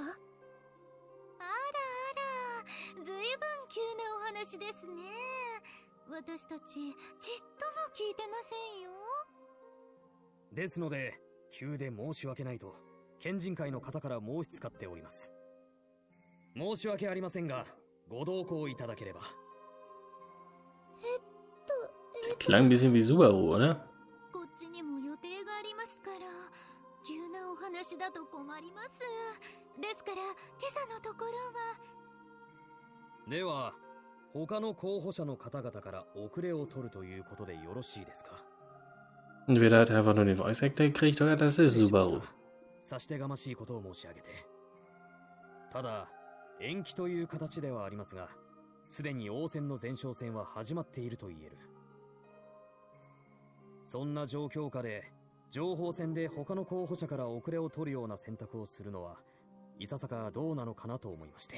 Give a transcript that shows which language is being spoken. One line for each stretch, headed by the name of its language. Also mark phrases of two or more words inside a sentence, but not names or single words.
Japanese: あらあら、ずいぶん急なお話ですね。私たちちっとも聞いてませんよ。ですので、急で申し訳ないと県人会の方から申し使っております。申し訳ありませんが、ご同行いただければ。
German: Klang ein bisschen wie Subaru, oder?
Japanese: こっちにも予定がありますから、急なお話だと困ります。ですから、今朝のところは。では、他の候補者の方々から遅れを取るということでよろしいですか？
German: Entweder hat er einfach nur den
English: Voice Actor
German: gekriegt oder das ist Subaru.
Japanese: 差し出がましいことを申し上げて。ただ、延期という形ではありますが、すでに王戦の前哨戦は始まっていると言える。そんな状況下で、情報戦で他の候補者から遅れを取るような選択をするのは、いささかどうなのかなと思いまして。